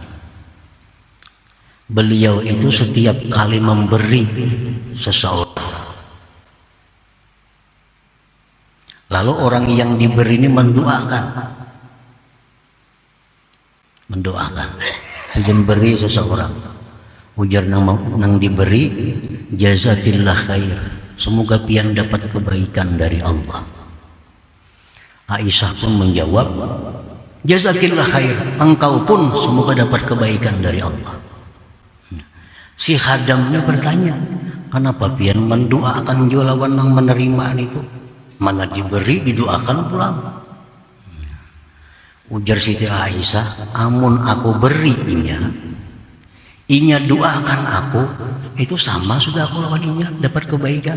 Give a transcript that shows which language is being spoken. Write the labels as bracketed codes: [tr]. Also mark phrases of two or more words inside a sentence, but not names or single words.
[bjn] beliau itu setiap kali memberi seseorang, lalu orang yang diberi ini mendoakan, Hujan beri seseorang, ujar nang diberi, [ar] جزاك الله خير, [bjn] semoga pian dapat kebaikan dari Allah. [id] Aisyah pun menjawab, [ar] جزاك الله خير, [id] engkau pun semoga dapat kebaikan dari Allah. [bjn] Si khadamnya bertanya, kenapa pian mendoakan lawan yang menerima itu? Mana diberi didoakan pulang. Ujar Siti Aisyah, amun aku beri inya doakan aku, itu sama sudah aku lawan inya dapat kebaikan.